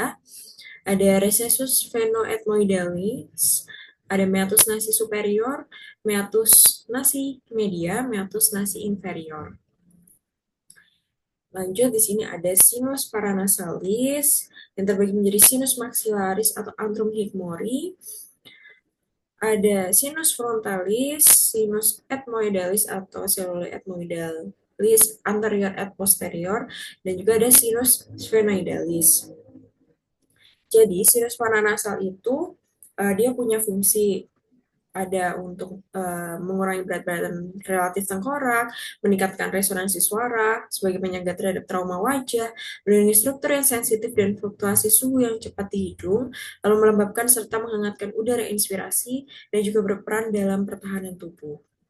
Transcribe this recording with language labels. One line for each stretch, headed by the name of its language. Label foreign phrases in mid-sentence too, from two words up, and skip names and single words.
Indonesian: Ada
Latin: recessus venoethmoidalis,
Indonesian: ada
Latin: meatus nasi superior, meatus nasi media, meatus nasi inferior.
Indonesian: Lanjut, di sini ada
Latin: sinus paranasalis
Indonesian: yang terbagi menjadi
Latin: sinus maxillaris
Indonesian: atau
Latin: antrum higmori.
Indonesian: Ada
Latin: sinus frontalis, sinus ethmoidalis
Indonesian: atau
Latin: cellule ethmoidalis anterior et posterior,
Indonesian: dan juga ada
Latin: sinus sphenoidalis.
Indonesian: Jadi sinus paranasal itu dia punya fungsi ada untuk mengurangi berat badan relatif tengkorak, meningkatkan resonansi suara sebagai penyangga terhadap trauma wajah, melindungi struktur yang sensitif dan fluktuasi suhu yang cepat di hidung, lalu melembabkan serta menghangatkan udara inspirasi, dan juga berperan dalam pertahanan tubuh.